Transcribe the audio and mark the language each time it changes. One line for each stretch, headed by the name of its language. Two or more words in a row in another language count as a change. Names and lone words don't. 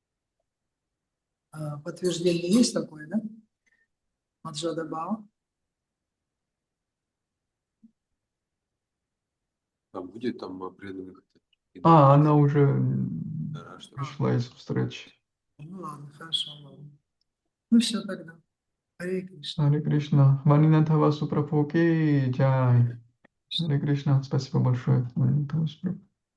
Russian: Подтверждение есть такое, да? Маджада Бао. А будет там преданных? Она уже Хорошо. пришла из встречи. Ну ладно, хорошо, ладно. Ну все тогда. Харе Кришна. Харе Кришна.
Hindi: वाणीनाथ वसु प्रभु की जय.
Russian: Харе Кришна. Спасибо большое. Ванинатха Васупрабху.